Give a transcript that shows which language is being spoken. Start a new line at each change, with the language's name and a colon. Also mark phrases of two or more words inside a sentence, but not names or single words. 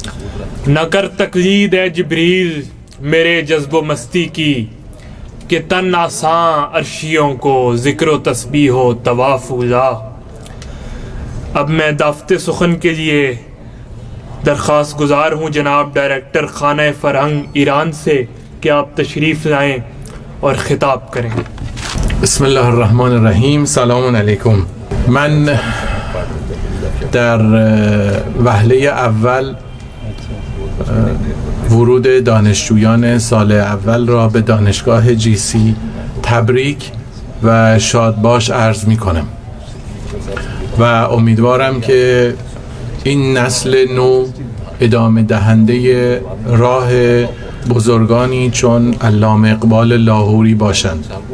Urdu: نہ کر تقلید اے جبریل میرے جذب و مستی کی کہ تن آساں عرشیوں کو ذکر و تسبیح و طواف اولا. اب میں دعوت سخن کے لیے درخواست گزار ہوں جناب ڈائریکٹر خانہ فرہنگ ایران سے کہ آپ تشریف لائیں اور خطاب کریں.
Arabic: بسم الله الرحمن الرحیم. سلام علیکم.
Persian: من در وهله اول ورود دانشجویان سال اول را به دانشگاه جیسی تبریک و شادباش عرض می کنم و امیدوارم که این نسل نو ادامه دهنده راه بزرگانی چون علامه اقبال لاهوری باشند